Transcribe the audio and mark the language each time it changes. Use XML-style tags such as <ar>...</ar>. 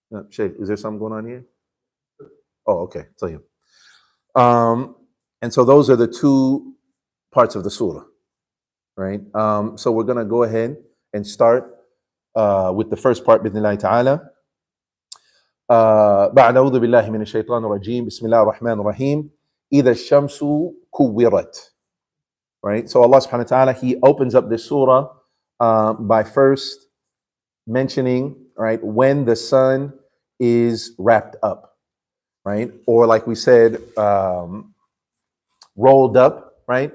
<en>Sheikh, is there something going on here? Oh, okay. Tell you. And so those are the two parts of the surah, right? So we're going to go ahead and start with the first part,</en> <ar>بإذن الله تعالى. بعد أعوذ بالله من الشيطان الرجيم بسم الله الرحمن الرحيم إِذَا الشَّمْسُ كُوِّرَتْ.</ar> <en>Right? So Allah subhanahu wa ta'ala, He opens up this surah by first mentioning, right, when the sun is wrapped up, right? Or like we said, rolled up, right?</en>